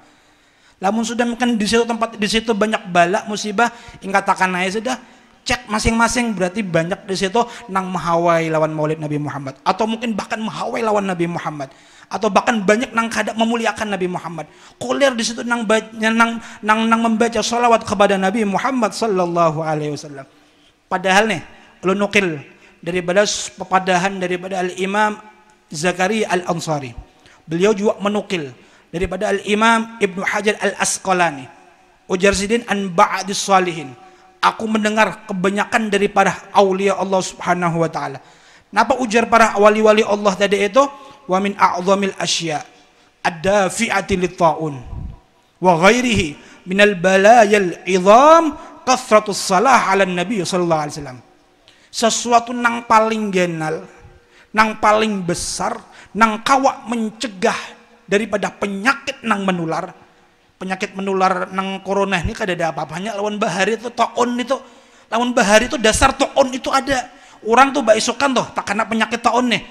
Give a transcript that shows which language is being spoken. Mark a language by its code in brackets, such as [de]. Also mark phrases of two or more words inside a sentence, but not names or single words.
[bjn] Lamun sudah mungkin di situ tempat di situ banyak balak musibah, ingkatakan aja sudah cek masing-masing berarti banyak di situ nang mahawai lawan maulid Nabi Muhammad, atau mungkin bahkan mahawai lawan Nabi Muhammad, atau bahkan banyak nang kada memuliakan Nabi Muhammad. Kulir di situ nang membaca sholawat kepada Nabi Muhammad [ar] صلى الله عليه وسلم. [bjn] Padahal nih lu nukil daripada pepadahan daripada Al-Imam Zakaria Al-Ansari. Beliau juga menukil daripada Al-Imam Ibnu Hajar Al-Asqalani. Ujar sidin [ar] عن بعض الصالحين. [bjn] Aku mendengar kebanyakan daripada aulia Allah [ar] سبحانه وتعالى. [bjn] Napa ujar para wali-wali Allah tadi itu? [ar] ومن أعظم الأشياء الدافعة للطاعون وغيره من البلايا العظام كثرة الصلاة على النبي صلى الله عليه وسلم. [bjn] Sesuatu nang paling genal, nang paling besar, nang kawak mencegah daripada penyakit nang menular. Penyakit menular nang corona ini kada ada apa-apanya lawan bahari itu taun itu. Lawan bahari itu dasar taun itu ada. Orang tuh baisokan tuh tak kena penyakit taun nih.